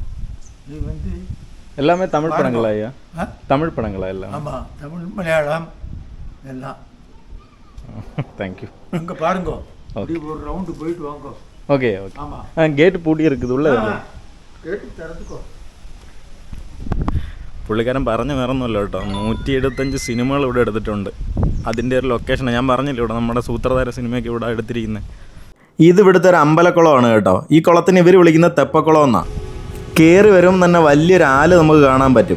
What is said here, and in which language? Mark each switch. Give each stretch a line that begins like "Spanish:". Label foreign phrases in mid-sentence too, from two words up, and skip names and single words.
Tamil: இது வந்து எல்லாமே தமிழ் படங்களா ஐயா? தமிழ் படங்களா எல்லாம்? ஆமாம், தமிழ் மலையாளம் எல்லாம்.
English: Thank you.
Tamil: அங்கே பாருங்க, அப்படி ஒரு ரவுண்டு போயிட்டு வாங்க.
English: Okay okay.
Tamil: ஆமாம், கேட்டு பூட்டி இருக்குது ഉള്ള. கேட்டு திறந்துக்கோ.
Malayalam: പുള്ളിക്കാരൻ പറഞ്ഞ വേറൊന്നുമല്ല കേട്ടോ, 175 സിനിമകൾ ഇവിടെ എടുത്തിട്ടുണ്ട്. അതിൻ്റെ ഒരു ലൊക്കേഷൻ ഞാൻ പറഞ്ഞില്ല, ഇവിടെ നമ്മുടെ സൂത്രധാര സിനിമയൊക്കെ ഇവിടെ എടുത്തിരിക്കുന്നത്. ഇത് ഇവിടുത്തെ ഒരു അമ്പലക്കുളമാണ് കേട്ടോ. ഈ കുളത്തിന് ഇവർ വിളിക്കുന്നത് തെപ്പക്കുളം എന്നാണ്. കയറി വരുമ്പോൾ തന്നെ വലിയൊരു ആല് നമുക്ക് കാണാൻ പറ്റും.